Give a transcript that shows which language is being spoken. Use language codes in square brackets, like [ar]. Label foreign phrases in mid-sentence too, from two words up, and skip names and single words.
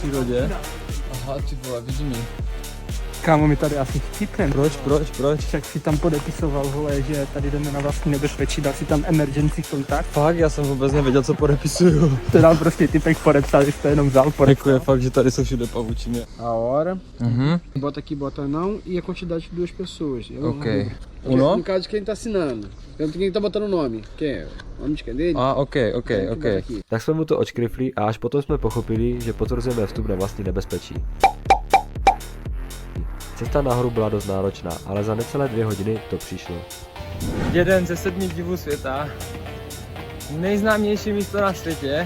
[cs] V přírodě. Aha, ty vole, vidím ji. Kámo, my tady asi chcípneme. Proč? Však si tam podepisoval, vole, že tady jdeme na vlastní nebezpečí, dal si tam emergency kontakt. Fakt, já jsem vůbec nevěděl, co podepisuju. To nám prostě typek podepsal, že to jenom vzal Jako podepsal. je fakt, že tady jsou všude pavučiny. [pt] A hora, Uhum. bota aqui, bota não e a quantidade de 2 pessoas. Ok. No Uno? caso de quem tá assinando. Tanto quem tá botando o nome. Quem é? O nome de quem? Dele? [cs] A, ok. Tak jsme mu to odškrifli a až potom jsme pochopili, že potvrzujeme vstup na vlastní nebezpečí. Cesta nahoru byla dost náročná, ale za necelé 2 hodiny to přišlo. Jeden ze 7 divů světa. Nejznámější místo na světě.